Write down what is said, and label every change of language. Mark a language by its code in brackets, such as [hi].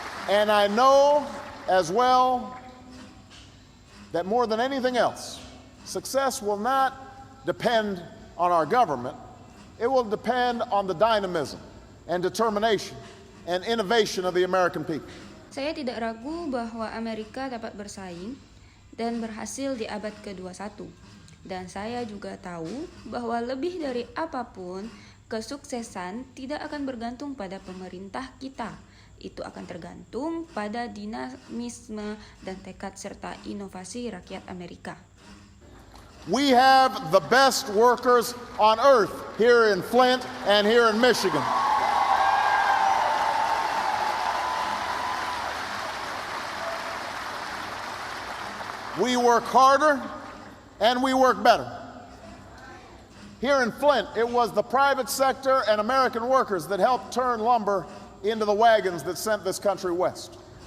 [en] And I know as well that more than anything else, success will not depend on our government. It will depend on the dynamism and determination and innovation of the American people. [id] Saya tidak ragu bahwa Amerika dapat bersaing dan berhasil di abad ke-21. Dan saya juga tahu bahwa lebih dari apapun, kesuksesan tidak akan bergantung pada pemerintah kita. Itu akan tergantung pada dinamisme dan tekad serta inovasi rakyat Amerika. [en] We have the best workers on earth here in Flint and here in Michigan. We work harder and we work better. Here in Flint, it was the private sector and American workers that helped turn lumber into the wagons that sent this country west.